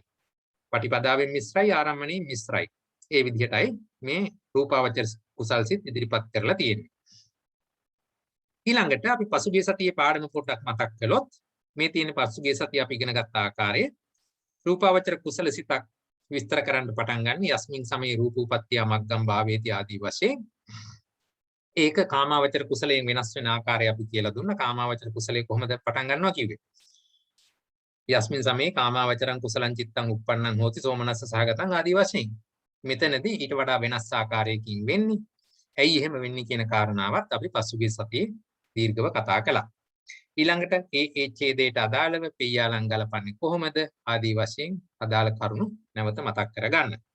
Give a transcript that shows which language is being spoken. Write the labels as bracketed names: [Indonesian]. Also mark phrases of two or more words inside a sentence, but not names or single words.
[Sinhala] පටිපදාවෙන් මිශ්‍රයි ආරම්මණයෙන් මිශ්‍රයි. ඒ විදිහටයි මේ රූපාවචර කුසල් සිත් ඉදිරිපත් කරලා තියෙන්නේ. ඊළඟට අපි පසුගිය සතියේ පාඩම පොඩ්ඩක් මතක් කළොත් මේ තියෙන පසුගිය සතියේ අපි ඉගෙන ගත්ත ආකාරයේ රූපාවචර කුසල සිතක් විස්තර කරන්න පටන් ගන්න [Pali] යස්මින් සමේ රූපෝපත්තිය මග්ගම් භාවේති [Sinhala] ආදී වශයෙන් ඒක කාමාවචර කුසලයෙන් වෙනස් වෙන ආකාරය අපි කියලා දුන්නා. කාමාවචර කුසලයේ කොහොමද පටන් ගන්නවා කිව්වේ? [Pali] යස්මින් සමේ කාමාවචරං කුසලං චිත්තං උප්පන්නං හෝති සෝමනස්ස සහගතං [Sinhala] ආදී වශයෙන්. මෙතනදී ඊට වඩා වෙනස් ආකාරයකින් වෙන්නේ. ඇයි එහෙම වෙන්නේ කියන කාරණාවත් අපි පසුගිය සතියේ දීර්ඝව කතා කළා. ඊළඟට ඒ ඡේදයට අදාළව පියාලං ගලපන්නේ කොහොමද ආදී වශයෙන් අදාළ කරුණු නැවත මතක් කරගන්න.